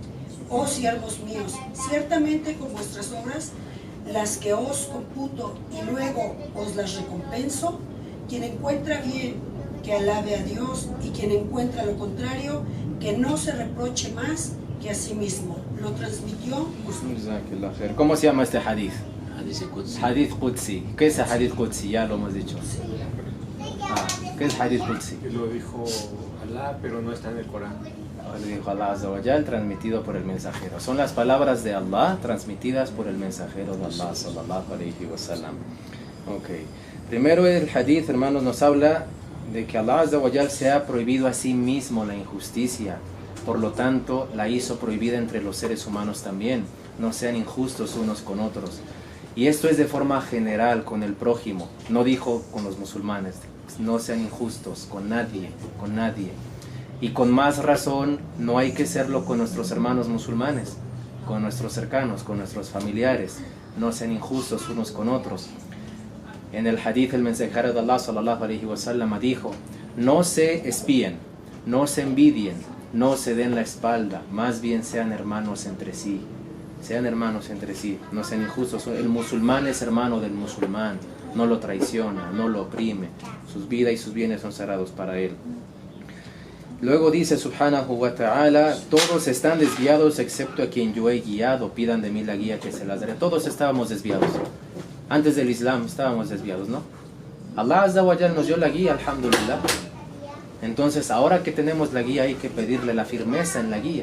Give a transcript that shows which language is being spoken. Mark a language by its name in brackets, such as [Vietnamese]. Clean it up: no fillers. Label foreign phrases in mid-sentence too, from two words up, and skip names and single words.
[Spanish] Oh siervos míos, ciertamente con vuestras obras, las que os computo y luego os las recompenso, quien encuentra bien, que alabe a Dios, y quien encuentra lo contrario, que no se reproche más que a sí mismo. Lo transmitió. ¿Cómo se llama este hadith? [Arabic] حديث قدسي. حديث قدسي. [Spanish] ¿Qué es el [Arabic] حديث قدسي? [Spanish] Ya lo hemos dicho. ¿Qué es [Arabic] حديث قدسي? [Spanish] Lo dijo Alá, pero no está en el Corán. Lo dijo Allah [Arabic] عز وجل, [Spanish] transmitido por el mensajero. Son las palabras de Allah transmitidas por el mensajero de Allah [Arabic] صلى الله عليه وسلم. [Spanish] Okay. Primero el hadith, hermanos, nos habla de que Allah [Arabic] عز وجل [Spanish] se ha prohibido a sí mismo la injusticia. Por lo tanto, la hizo prohibida entre los seres humanos también. No sean injustos unos con otros. Y esto es de forma general con el prójimo. No dijo con los musulmanes. No sean injustos con nadie, con nadie. Y con más razón, no hay que serlo con nuestros hermanos musulmanes, con nuestros cercanos, con nuestros familiares. No sean injustos unos con otros. En el hadith, el mensajero de Allah [Arabic] صلى الله عليه وسلم [Spanish] dijo: no se espíen, no se envidien, no se den la espalda, más bien sean hermanos entre sí. Sean hermanos entre sí, no sean injustos. El musulmán es hermano del musulmán, no lo traiciona, no lo oprime. Sus vidas y sus bienes son sagrados para él. Luego dice [Arabic] سبحانه وتعالى: [Spanish] todos están desviados excepto a quien yo he guiado, pidan de mí la guía que se las daré. Todos estábamos desviados. Antes del Islam estábamos desviados, ¿no? Allah [Arabic] عز وجل [Spanish] nos dio la guía, alhamdulillah. Entonces ahora que tenemos la guía hay que pedirle la firmeza en la guía.